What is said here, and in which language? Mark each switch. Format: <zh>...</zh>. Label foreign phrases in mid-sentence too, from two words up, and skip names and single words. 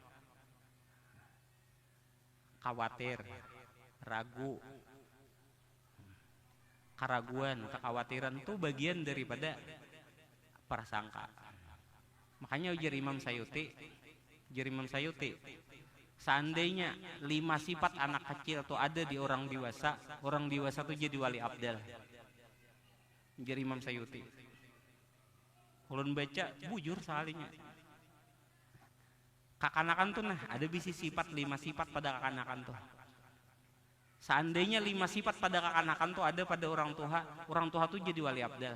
<id>Khawatir, ragu, keraguan, kekhawatiran itu bagian daripada prasangka.</id> <bjn>Makanya ujar Imam Sayuti, seandainya 5 sifat anak kecil tuh ada di orang dewasa tuh jadi wali abdal. Ujar Imam Sayuti. Ulun baca bujur sekalinya. Kakanakan tuh nah ada bisi sifat 5 sifat pada kakanakan tuh. Seandainya 5 sifat pada kakanakan tuh ada pada orang tua tuh jadi wali abdal.</bjn>